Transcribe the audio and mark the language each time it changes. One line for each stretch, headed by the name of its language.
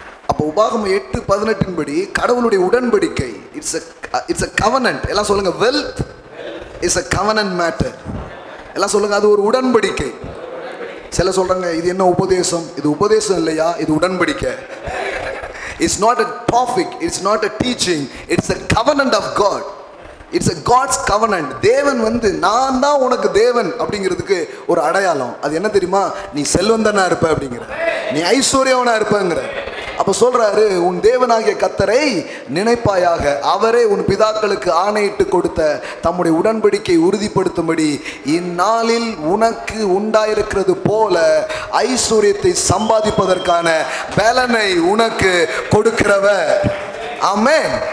Tamil: அப்போ உபாகமம் 8:18 படி கடவுளுடைய உடன்படிக்கை,
English: It's a covenant.
Tamil: எல்லாம் சொல்லுங்க,
English: Wealth is a covenant matter.
Tamil: எல்லாம் சொல்லுங்க, அது ஒரு உடன்படிக்கை. சில சொல்றாங்க இது என்ன உபதேசம்? இது உபதேசம் இல்லையா, இது உடன்படிக்கை.
English: It's not a topic, it's not a teaching, it's a covenant of God. It's a God's covenant.
Tamil: தேவன் வந்து நான் தான் உனக்கு தேவன் அப்படிங்கிறதுக்கு ஒரு அடையாளம். அது என்ன தெரியுமா? நீ செல்வந்தனா இருப்ப அப்படிங்கிற, நீ ஐஸ்வர்யவனா இருப்பங்கிற. அப்ப சொல்றாரு, உன் தேவனாகிய கர்த்தரை நினைப்பாயாக, அவரே உன் பிதாக்களுக்கு ஆணையிட்டு கொடுத்த தம்முடைய உடன்படிக்கை உறுதிப்படுத்தும்படி இந்நாளில் உனக்கு உண்டாயிருக்கிறது போல ஐஸ்வர்யத்தை சம்பாதிப்பதற்கான பலனை உனக்கு கொடுக்கிறவர். ஆமென்.